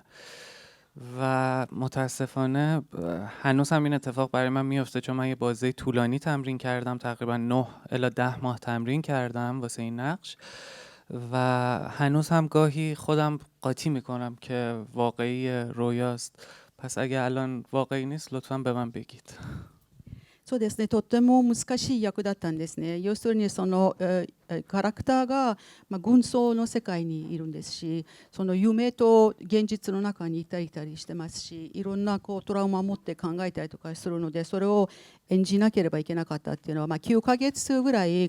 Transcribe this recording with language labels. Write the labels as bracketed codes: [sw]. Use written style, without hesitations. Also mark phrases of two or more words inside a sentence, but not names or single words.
[fa] و متاسفانه هنوز هم این اتفاق برای من میفته، چون من یه بازی طولانی تمرین کردم، تقریبا 9 الی 10 ماه تمرین کردم واسه این نقش و هنوز هم گاهی خودم قاطی میکنم که واقعی رویاست. پس اگه الان واقعی نیست لطفاً به من بگید. [ja] そうですね、とっても難しい役だったんですね。要するにそのカラクターが軍曹の世界にいるんですし、その夢と現実の中にいたりしてますし、いろんなトラウマを持って考えたりとかするので、それを演じなければいけなかったっていうのは、9ヶ月ぐらい